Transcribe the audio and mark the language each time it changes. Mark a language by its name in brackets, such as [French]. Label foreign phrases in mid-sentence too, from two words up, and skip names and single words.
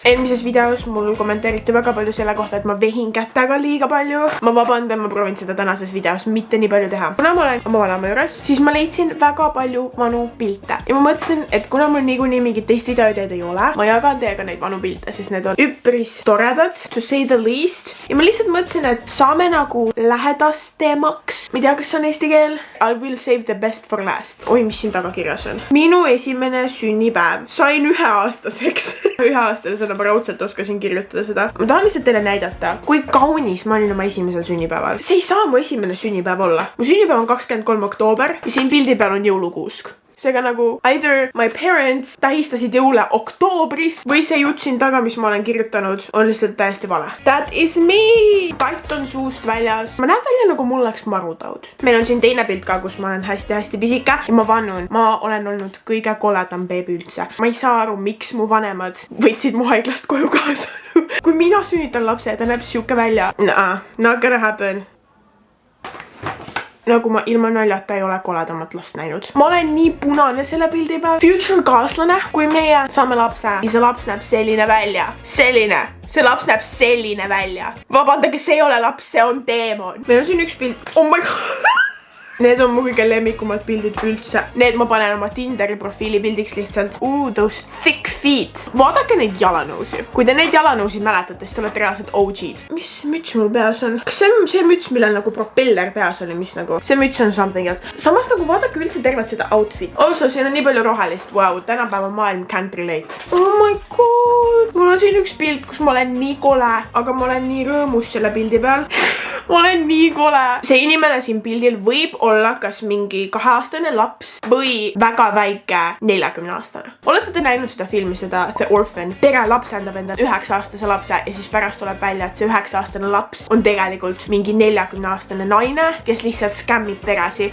[Estonian] Eelmises videos mul kommenteeriti väga palju selle kohta, et ma vehin kätega liiga palju. Ma vabandan, ma proovin seda tänases videos mitte nii palju teha. Kuna ma olen oma vanema juures, siis ma leidsin väga palju vanu pilte. Ja ma mõtlesin, et kuna mul niikuinii mingit teist videoideed ei ole, ma jagan teiega neid vanu pilte, sest need on üpris toredad, [English] to say the least. [Estonian] Ja ma lihtsalt mõtlesin, et saame nagu lähedastemaks. Ma ei tea, kas on eesti keel. [English] I will save the best for last. [Estonian] Oi, mis siin taga kirjas on? Minu esimene sünnipäev. Sain 1-aastaseks. 1-aastasena ma raudselt oskasin kirjutada seda. Ma tahan lihtsalt teile näidata, kui kaunis ma olin oma esimesel sünnipäeval. See ei saa mu esimene sünnipäev olla. Mu sünnipäev on 23. oktoober ja siin pildi peal on jõulukuusk. Seega nagu [English] either my parents [Estonian] tähistasid jõule oktoobris või see jutt siin taga, mis ma olen kirjutanud, on lihtsalt täiesti vale. [English] That is me! [Estonian] Katt on suust väljas. Ma näen välja nagu mul oleks marutaud. Meil on siin teine pilt ka, kus ma olen hästi-hästi pisike ja ma vannun, ma olen olnud kõige koledam beebi üldse. Ma ei saa aru, miks mu vanemad võtsid mu haiglast koju kaasa. Kui mina sünnitan lapse, ta näeb siuke välja. [English] Not gonna happen. [Estonian] Nagu ma ilma naljata ei ole koledamat last näinud. Ma olen nii punane selle pildi peal. Future kaaslane, kui meie saame lapse, siis see laps näeb selline välja. Selline. See laps näeb selline välja. Vabandage, see ei ole laps, see on teemon. Meil on siin üks pilt. [English] Oh my god. [Estonian] Need on mu kõige lemmikumad pildid üldse. Need ma panen oma Tinderi profiili pildiks lihtsalt. [English] Those thick feet. [Estonian] Vaadake neid jalanõusi. Kui te neid jalanõusi mäletate, siis te olete reaalselt OG-d. Mis müts mul peas on? Kas see on see müts, millel nagu propeller peas oli, mis nagu? See müts on [English] something else. [Estonian] Samas nagu vaadake üldse tervet seda outfit. Also, siin on nii palju rohelist. [English] Wow, [Estonian] tänapäeva maailm [English] can't relate. Oh my god. [Estonian] Mul on siin üks pilt, kus ma olen nii kole, aga ma olen nii rõõmus selle pildi peal. Ma olen nii kole. See inimene siin pildil võib olla kas mingi 2-aastane laps või väga väike 40-aastane. Olete te näinud seda filmi, seda The Orphan? Pere lapsendab endale 9-aastase lapse ja siis pärast tuleb välja, et see 9-aastane laps on tegelikult mingi 40-aastane naine, kes lihtsalt skämmib peresi.